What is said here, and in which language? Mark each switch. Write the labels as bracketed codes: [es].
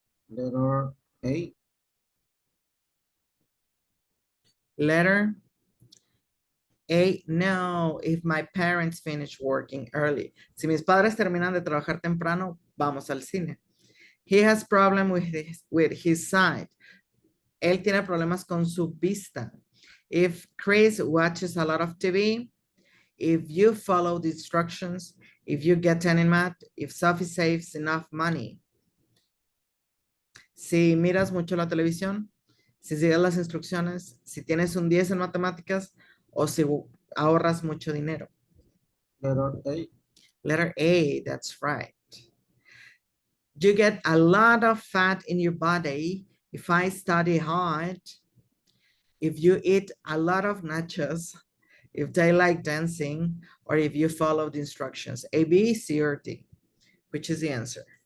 [en] Letter A. Letter A, no, if my parents finish working early. [es] Si mis padres terminan de trabajar temprano, vamos al cine. [en] He has problem with his sight. [es] Él tiene problemas con su vista. [en] If Chris watches a lot of TV, if you follow the instructions, if you get 10 in math, if Sophie saves enough money. [es] Si miras mucho la televisión, si sigues las instrucciones, si tienes un 10 en matemáticas o si ahorras mucho dinero. [en] Letter A. Letter A, that's right. You get a lot of fat in your body if I study hard, if you eat a lot of nachos, if they like dancing, or if you follow the instructions. A, B, C, or D. Which is the answer?